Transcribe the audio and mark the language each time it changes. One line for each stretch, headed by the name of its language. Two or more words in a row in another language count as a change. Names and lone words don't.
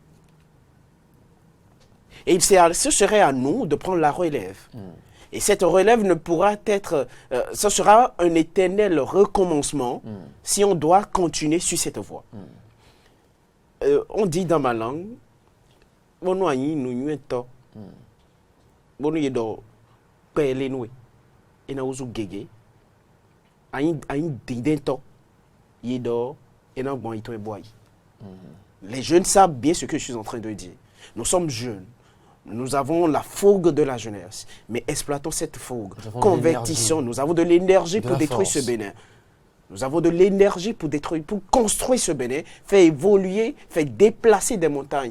French: Et ce serait à nous de prendre la relève. Et cette relève ne pourra être... ce sera un éternel recommencement si on doit continuer sur cette voie. On dit dans ma langue,
Fon: « Bono ayi nu nyueto, bono yedo kwele noue, ena uzu gege, ayi didento, yedo ena bon ito eboayi.
French: » Les jeunes savent bien ce que je suis en train de dire. Nous sommes jeunes. Nous avons la fougue de la jeunesse. Mais exploitons cette fougue. Nous avons de Convertissons. l'énergie. Nous avons de l'énergie De pour la détruire force. ce Bénin. Nous avons de l'énergie pour détruire, pour construire ce Bénin, faire évoluer, faire déplacer des montagnes.